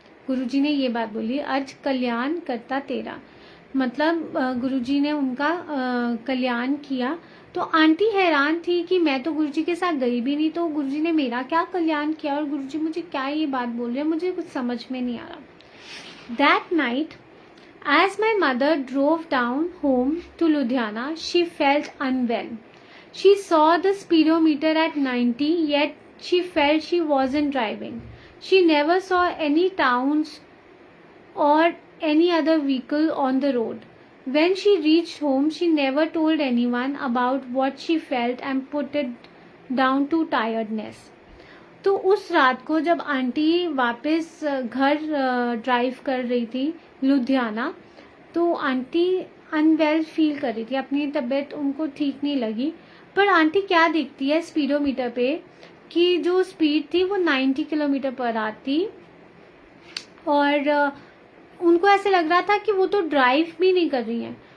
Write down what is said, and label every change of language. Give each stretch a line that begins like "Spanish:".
Hindi: गुरुजी ने ये बात बोली,
Punjabi: आज कल्याण करता तेरा,
Hindi: मतलब गुरुजी ने उनका कल्याण किया। तो आंटी हैरान थी कि मैं तो गुरुजी के साथ गई भी नहीं, तो गुरुजी ने मेरा क्या कल्याण किया, और गुरुजी मुझे क्या ये बात बोल रहे हैं, मुझे कुछ समझ में नहीं आ रहा।
English: That night, as my mother drove down home to Ludhiana, she felt unwell. She saw the speedometer at 90, yet she felt she wasn't driving. She never saw any towns or any other vehicle on the road. When she reached home, she never told anyone about what she felt and put it down to tiredness.
Hindi: तो उस रात को जब aunty वापस घर drive कर रही थी लुधियाना, तो आंटी अनवेल फील कर रही थी, अपनी तबीयत उनको ठीक नहीं लगी। पर आंटी क्या देखती है स्पीडोमीटर पे की जो स्पीड थी वो 90 किलोमीटर पर आवर थी, और उनको ऐसे लग रहा था कि वो तो ड्राइव भी नहीं कर रही हैं।